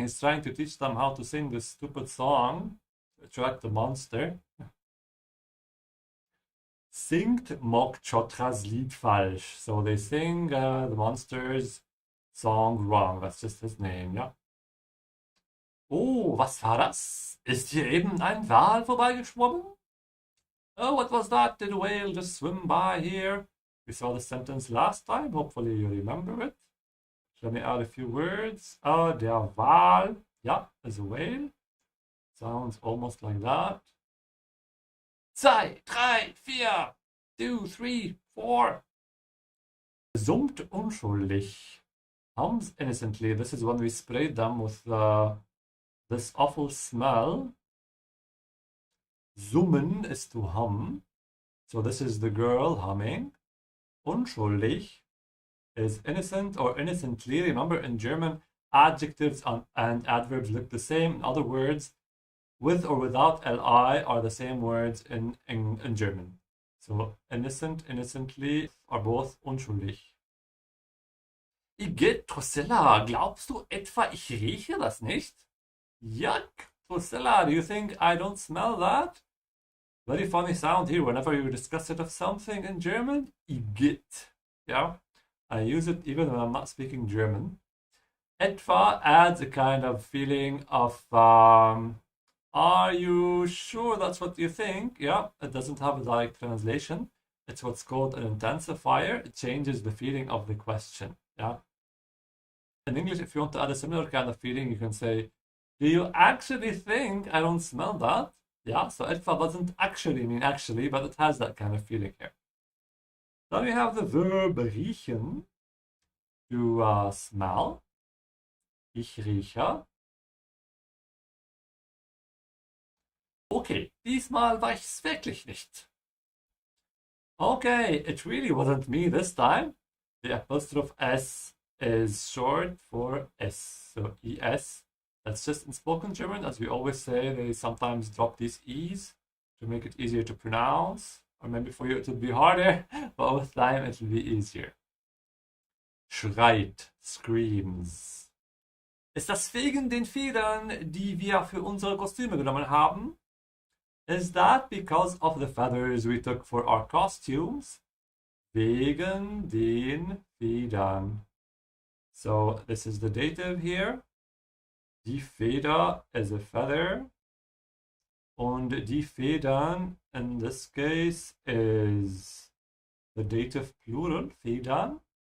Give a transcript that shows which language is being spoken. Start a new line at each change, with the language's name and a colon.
English: He's trying to teach them how to sing this stupid song to attract the monster.
German: Singt Mokchotras Lied falsch.
English: So they sing the monster's song wrong. That's just his name, yeah.
German: Oh, was war das? Ist hier eben ein Wal vorbeigeschwommen?
English: Oh, what was that? Did a whale just swim by here? We saw the sentence last time. Hopefully you remember it. Let me add a few words. Der Wal, yeah, is a whale. Sounds almost like that. 2, 3, 4, 2, 3, 4.
German: Summt unschuldig.
English: Hums innocently. This is when we sprayed them with this awful smell. Summen is to hum. So this is the girl humming. Unschuldig is innocent or innocently. Remember in German, adjectives and adverbs look the same. In other words, with or without li are the same words in German. So innocent, innocently are both unschuldig.
German: Igitt, Drusilla, glaubst du etwa, ich rieche das nicht?
English: Yuck! Drusilla, do you think I don't smell that? Very funny sound here whenever you discuss it of something in German. Igitt. Yeah, I use it even when I'm not speaking German. Etwa adds a kind of feeling of, are you sure that's what you think? Yeah, it doesn't have a direct translation. It's what's called an intensifier. It changes the feeling of the question. Yeah. In English, if you want to add a similar kind of feeling, you can say, do you actually think I don't smell that? Yeah, so etwa doesn't actually mean actually, but it has that kind of feeling here. Then we have the verb riechen, to smell.
German: Ich rieche. Okay, diesmal war ich's wirklich nicht.
English: Okay, it really wasn't me this time. The apostrophe S is short for S, so ES. That's just in spoken German, as we always say, they sometimes drop these E's to make it easier to pronounce, or maybe for you it will be harder, but with time it will be easier. Schreit, screams.
German: Ist das wegen den Federn, die wir für unsere Kostüme genommen haben?
English: Is that because of the feathers we took for our costumes?
German: Wegen den Federn.
English: So this is the dative here. Die Feder is a feather.
German: Und die Federn
English: in this case is the dative plural, Federn.